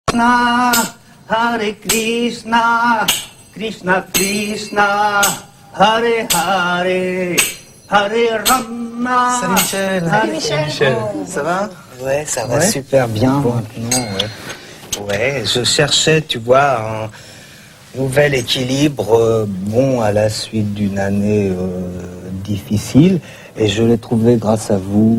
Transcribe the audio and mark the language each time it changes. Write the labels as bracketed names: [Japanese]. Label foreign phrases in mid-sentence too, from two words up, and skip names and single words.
[Sanskrit] कृष्ण, हरे कृष्ण, कृष्ण कृष्ण, हरे हरे, हरे राम. [French] Salut Michel. [Sanskrit] Hare [French] Michel. Ça va? Ouais, ça va super bien maintenant. Ouais, je cherchais, tu vois, un nouvel équilibre, bon, à la suite d'une année difficile. Et je l'ai trouvé grâce à vous.